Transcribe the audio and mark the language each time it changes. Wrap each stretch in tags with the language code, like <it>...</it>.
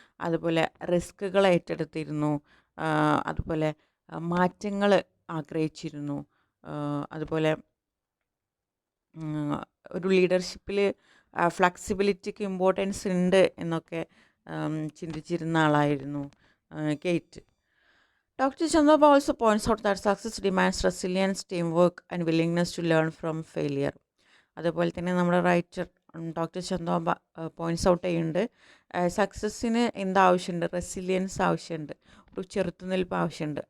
<ml>അതുപോലെ റിസ്കുകൾ ഏറ്റെടുത്തിരുന്നു. അതുപോലെ മാറ്റങ്ങൾ ആഗ്രഹിച്ചിരുന്നു. അതുപോലെ ഒരു ലീഡർഷിപ്പിൽ ഫ്ലെക്സിബിലിറ്റിക്ക് ഇമ്പോർട്ടൻസ് ഉണ്ട് എന്നൊക്കെ ചിന്തിച്ചിരുന്ന ആളായിരുന്നു gate.</ml> <en>Dr. Chandra also points out that success demands resilience, teamwork, and willingness to learn from failure.</en> <ml>അതുപോലെ തന്നെ നമ്മുടെ writer doctor Chandra points out ചെയ്യുന്നുണ്ട്, സക്സസ്സിന് എന്താവശ്യമുണ്ട്, റെസിലിയൻസ് ആവശ്യമുണ്ട്, ഒരു ചെറുത്തുനിൽപ്പ് ആവശ്യമുണ്ട്.</ml>